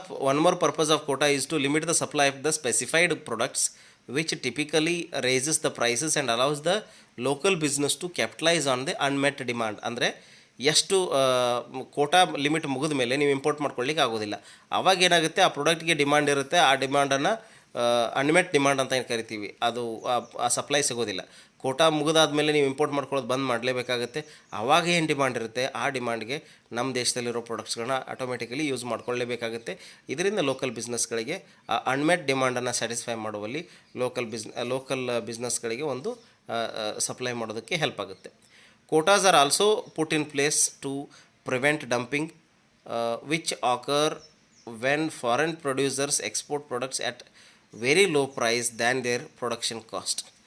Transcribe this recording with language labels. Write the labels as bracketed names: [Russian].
[English] One more purpose of quota is to limit the supply of the specified products, which typically raises the prices and allows the local business to capitalize on the unmet demand. [Kannada] ಅಂದರೆ ಎಷ್ಟು Kota limit ಮುಗಿದ ಮೇಲೆ ನೀವು import ಮಾಡ್ಕೊಳ್ಳಿಕ್ಕೆ ಆಗೋದಿಲ್ಲ. ಆವಾಗ ಏನಾಗುತ್ತೆ, ಆ ಪ್ರಾಡಕ್ಟ್ಗೆ ಡಿಮಾಂಡ್ ಇರುತ್ತೆ, ಆ ಡಿಮಾಂಡನ್ನು ಅನ್ಮೆಟ್ ಡಿಮಾಂಡ್ ಅಂತ ಏನು ಕರಿತೀವಿ, ಅದು ಆ ಸಪ್ಲೈ ಸಿಗೋದಿಲ್ಲ. ಕೋಟಾ ಮುಗಿದಾದ್ಮೇಲೆ ನೀವು ಇಂಪೋರ್ಟ್ ಮಾಡ್ಕೊಳ್ಳೋದು ಬಂದ್ ಮಾಡಲೇಬೇಕಾಗುತ್ತೆ. ಆವಾಗ ಏನು ಡಿಮಾಂಡ್ ಇರುತ್ತೆ, ಆ ಡಿಮಾಂಡ್ಗೆ ನಮ್ಮ ದೇಶದಲ್ಲಿರೋ ಪ್ರಾಡಕ್ಟ್ಸ್ಗಳನ್ನ ಆಟೋಮೆಟಿಕಲಿ ಯೂಸ್ ಮಾಡ್ಕೊಳ್ಳೇಬೇಕಾಗುತ್ತೆ. ಇದರಿಂದ ಲೋಕಲ್ ಬಿಸ್ನೆಸ್ಗಳಿಗೆ ಆ ಅನ್ಮೆಟ್ ಡಿಮಾಂಡನ್ನು ಸ್ಯಾಟಿಸ್ಫೈ ಮಾಡುವಲ್ಲಿ ಲೋಕಲ್ ಬಿಸ್ನೆಸ್ಗಳಿಗೆ ಒಂದು ಸಪ್ಲೈ ಮಾಡೋದಕ್ಕೆ ಹೆಲ್ಪ್ ಆಗುತ್ತೆ. [English] Quotas are also put in place to prevent dumping which occur when foreign producers export products at very low price than their production cost.